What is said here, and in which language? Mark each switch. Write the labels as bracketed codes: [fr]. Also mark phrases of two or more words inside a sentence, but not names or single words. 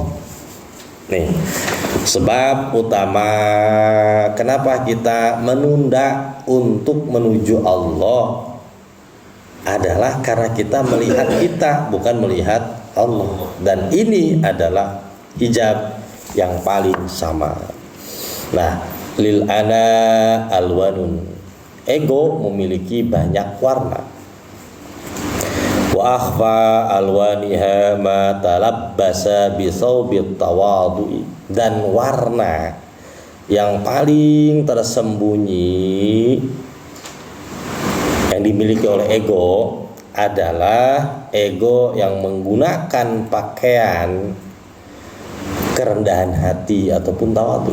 [id] Nih, sebab utama kenapa kita menunda untuk menuju Allah adalah karena kita melihat kita, bukan melihat Allah. Dan ini adalah hijab yang paling sama. Nah, [ar] للأنا ألوان, [id] ego memiliki banyak warna. [ar] وأخفى ألوانها ما تلبس بثوب التواضع, [id] dan warna yang paling tersembunyi yang dimiliki oleh ego adalah ego yang menggunakan pakaian kerendahan hati ataupun tawadhu.